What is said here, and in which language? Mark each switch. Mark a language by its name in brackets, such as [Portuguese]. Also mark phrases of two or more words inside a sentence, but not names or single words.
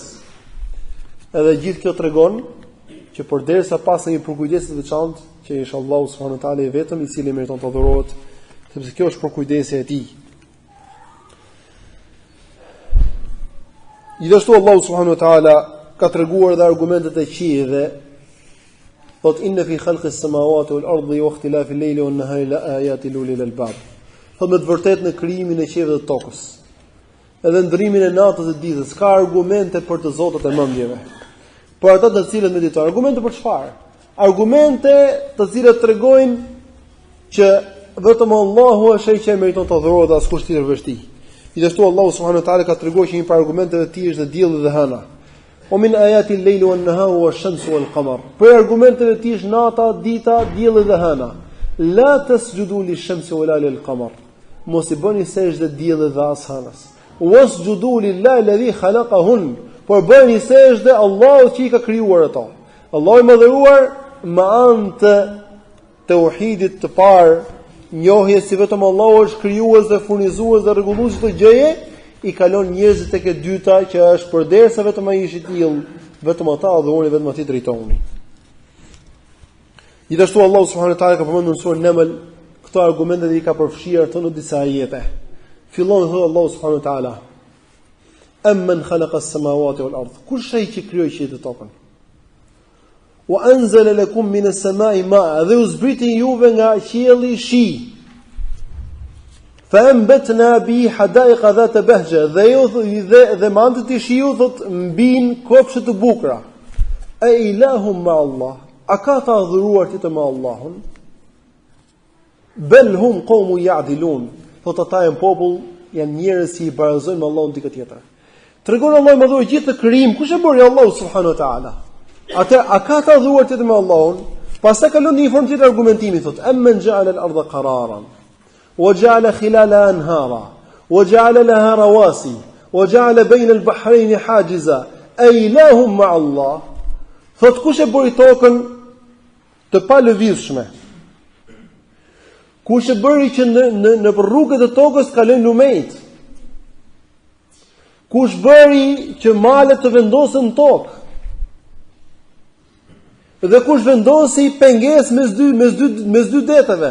[Albanian] Edhe gjithë kjo tregon që përderisa pas një përkujdesi të veçantë, që është Allahu [Arabic] سبحانه وتعالى [Albanian] i vetëm i cili meriton të adhurohet, sepse kjo është përkujdesja e tij. Gjithashtu Allahu [Arabic] سبحانه وتعالى [Albanian] ka treguar dhe argumentet e qiejve, thot [Arabic] إن في خلق السماوات والأرض واختلاف الليل والنهار لآيات لأولي الألباب. [Albanian] Thot me të vërtetë në krijimin e qiellit dhe tokës, edhe ndrimin e natës dhe ditës, ka argumente për të zotët e mendjeve. Për ata të cilët meditojnë, argumente për çfarë? Argumente të cilët tregojnë që vetëm Allahu është ai që meriton të adhurohet, askush tjetër veç tij. Gjithashtu Allahu [Arabic] سبحانه وتعالى [Albanian] ka treguar që një par argumenteve të tij është dielli dhe hëna. [Arabic] و من آيات الليل والنهار والشمس والقمر. [Albanian] Për argumenteve të tij është nata, dita, dielli dhe hëna. [Arabic] لا تسجدوا للشمس ولا للقمر. [Albanian] Mos i bëni sejdë diellit dhe as hënës. [Arabic] واسجدوا لله الذي خلقهن. [Albanian] Por bëni sejdë Allahut që i ka krijuar ato. Allahu i mëdhëruar me anë të tauhidit të parë, njohje si vetëm Allahu është krijues dhe furnizues dhe rregullues të gjëje, i kalon njerëzit tek e dyta që është përderisa vetëm ai është i tillë, vetëm ata adhurojnë, vetëm atij drejtohuni. Gjithashtu Allahu [Arabic] سبحانه وتعالى [Albanian] ka përmendur në surën Naml këto argumente dhe i ka përfshirë ato në disa ajete. Fillon thotë Allahu [Arabic] سبحانه وتعالى: أمن خلق السماوات والأرض. [Albanian] Kush ai që krijoi qiellin dhe tokën? [Arabic] وأنزل لكم من السماء ماء. [Albanian] Dhe u zbriti juve nga qielli shi. [Arabic] فأنبتنا به حدائق ذات بهجة. [Albanian] Dhe mandet i shiu thot mbin kopshte të bukura. [Arabic] أإله مع الله. [Albanian] A ka të adhuruar ti të me Allahun? [Arabic] بل هم قوم يعدلون. [Albanian] Thot ata janë popull, janë njerëz që i barazojnë me Allahun dikë tjetër. Tregon Allahu më dhuar gjithë të krijim, kush e bëri Allahu [Arabic] سبحانه وتعالى? [Albanian] Atë a ka të adhuruar ti me Allahun? Pastaj kalon në një formë tjetër argumentimi thot: [Arabic] "أمن جعل الأرض قرارا وجعل خلالها أنهارا وجعل لها رواسي وجعل بين البحرين حاجزا أإله مع الله." [Albanian] Thot kush e bëri tokën të palëvizshme? Kush e bëri që në rrugët e tokës kalojnë lumejt? Kush bëri që malet të vendosen në tokë? Dhe kush vendosi pengesë mes dy deteve?